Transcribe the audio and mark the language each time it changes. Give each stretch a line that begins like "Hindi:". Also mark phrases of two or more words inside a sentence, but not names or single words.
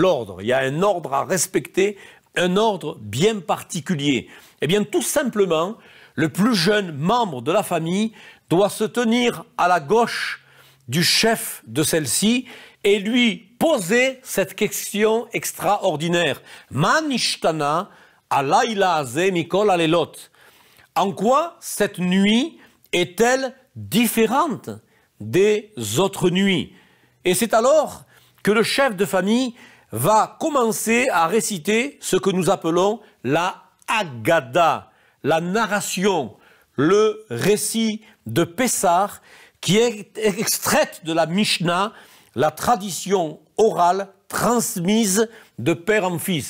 French: Il y a un ordre à respecter, un ordre bien particulier. Eh bien, tout simplement, le plus jeune membre de la famille doit se tenir à la gauche du chef de celle-ci et lui poser cette question extraordinaire.
Hebrew: מה נשתנה הלילה הזה מכל הלילות.
French: En quoi cette nuit est-elle différente des autres nuits? Et c'est alors que le chef de famille va commencer à réciter ce que nous appelons la Haggadah, la narration, le récit de Pessah qui est extraite de la Mishnah, la tradition orale transmise de père en fils.